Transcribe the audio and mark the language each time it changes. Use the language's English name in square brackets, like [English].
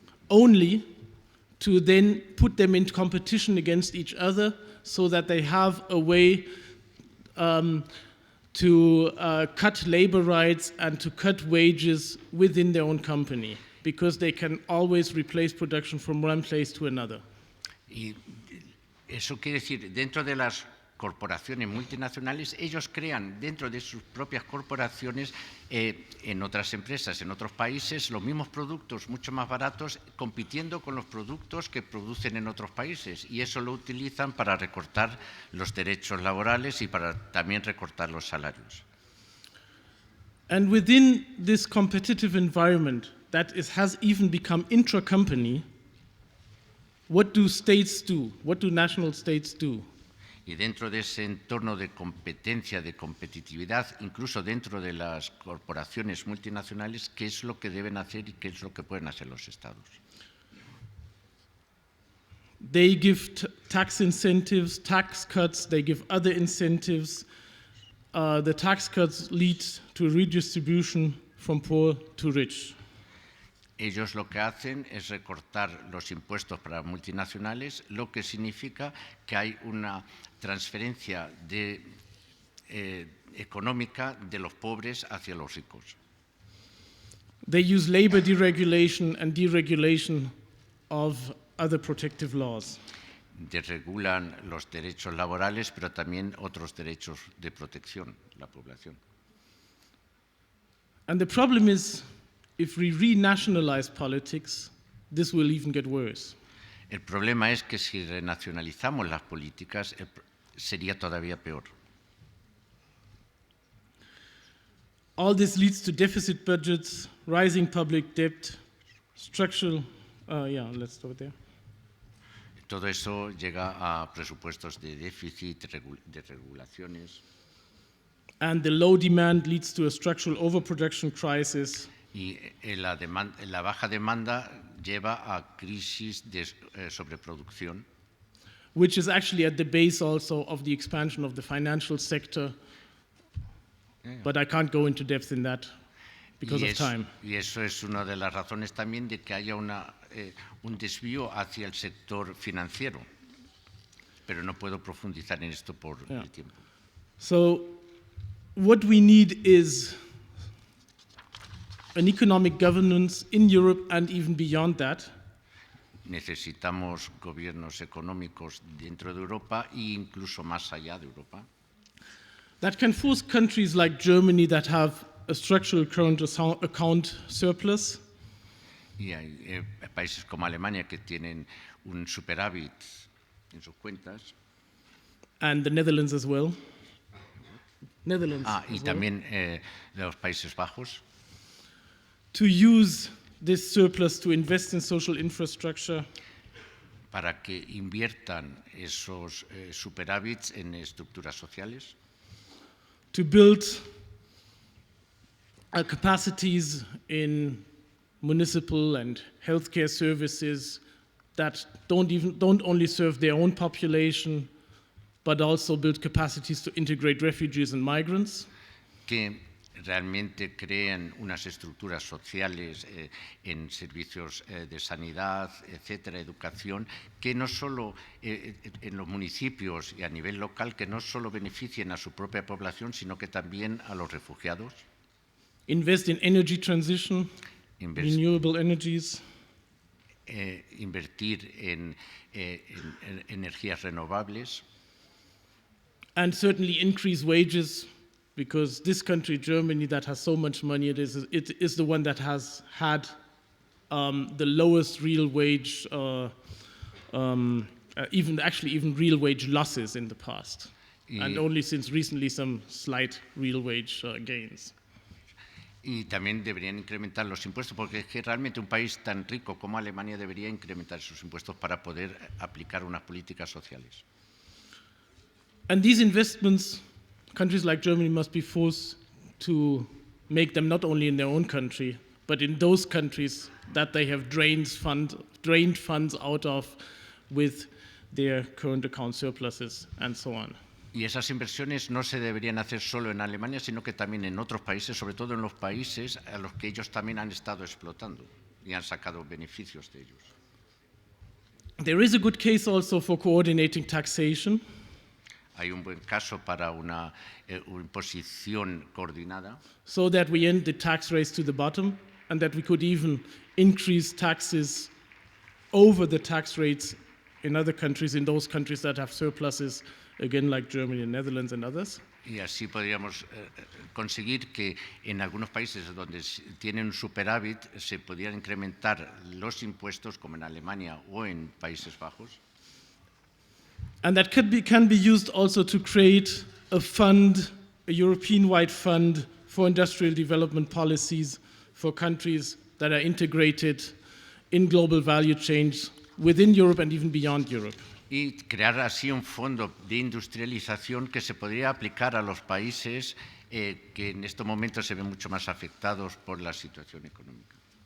[English] only to then put them into competition against each other so that they have a way to cut labor rights and to cut wages within their own company, because they can always replace production from one place to another. [Spanish] Y eso quiere decir, dentro de las corporaciones multinacionales, ellos crean dentro de sus propias corporaciones, en otras empresas, en otros países, los mismos productos mucho más baratos, compitiendo con los productos que producen en otros países. Y eso lo utilizan para recortar los derechos laborales y para también recortar los salarios. [English] And within this competitive environment that has even become intra-company, what do states do? What do national states do? [Spanish] Y dentro de ese entorno de competencia, de competitividad, incluso dentro de las corporaciones multinacionales, ¿qué es lo que deben hacer y qué es lo que pueden hacer los estados? [English] They give tax incentives, tax cuts, they give other incentives. The tax cuts lead to redistribution from poor to rich. [Spanish] Ellos lo que hacen es recortar los impuestos para multinacionales, lo que significa que hay una transferencia económica de los pobres hacia los ricos. [English] They use labor deregulation and deregulation of other protective laws. [Spanish] Desregulan los derechos laborales, pero también otros derechos de protección de la población. [English] And the problem is, if we renationalize politics, this will even get worse. [Spanish] El problema es que si renacionalizamos las políticas, sería todavía peor. [English] All this leads to deficit budgets, rising public debt, structural, let's start there. [Spanish] Todo eso llega a presupuestos de déficit, de regulaciones. [English] And the low demand leads to a structural overproduction crisis. [Spanish] Y la baja demanda lleva a crisis de sobreproducción. [English] Which is actually at the base also of the expansion of the financial sector. But I can't go into depth in that because of time. [Spanish] Y eso es una de las razones también de que haya un desvío hacia el sector financiero. Pero no puedo profundizar en esto por el tiempo. [English] So what we need is an economic governance in Europe and even beyond that. [Spanish] Necesitamos gobiernos económicos dentro de Europa e incluso más allá de Europa. [English] That can force countries like Germany that have a structural current account surplus. [Spanish] Y hay países como Alemania que tienen un superávit en sus cuentas. [English] And the Netherlands as well. [Spanish] Y también los Países Bajos. [English] To use this surplus to invest in social infrastructure. [Spanish] Para que inviertan esos superávits en estructuras sociales. [English] To build capacities in municipal and healthcare services that don't only serve their own population, but also build capacities to integrate refugees and migrants. [Spanish] Que realmente creen unas estructuras sociales en servicios de sanidad, etcétera, educación, que no solo en los municipios y a nivel local, que no solo beneficien a su propia población, sino que también a los refugiados. [English] Invest in energy transition, renewable energies. [Spanish] Invertir en energías renovables. [English] And certainly increase wages, because this country, Germany, that has so much money, it is the one that has had the lowest real wage, even real wage losses in the past, and only since recently some slight real wage gains. [Spanish] Y también deberían incrementar los impuestos, porque es que realmente un país tan rico como Alemania debería incrementar sus impuestos para poder aplicar unas políticas sociales. [English] And these investments, countries like Germany must be forced to make them not only in their own country, but in those countries that they have drained funds out of with their current account surpluses and so on. [Spanish] Y esas inversiones no se deberían hacer solo en Alemania, sino que también en otros países, sobre todo en los países a los que ellos también han estado explotando y han sacado beneficios de ellos. [English] There is a good case also for coordinating taxation. [Spanish] Hay un buen caso para una imposición coordinada. [English] So that we end the tax race to the bottom, and that we could even increase taxes over the tax rates in other countries, in those countries that have surpluses, again like Germany and Netherlands and others. [Spanish] Y así podríamos conseguir que en algunos países donde tienen un superávit se pudieran incrementar los impuestos, como en Alemania o en Países Bajos. [English] And that can be used also to create a fund, a European-wide fund for industrial development policies for countries that are integrated in global value chains within Europe and even beyond Europe. [Spanish] Y crear así un fondo de industrialización que se podría aplicar a los países que en estos momentos se ven mucho más afectados por la situación económica.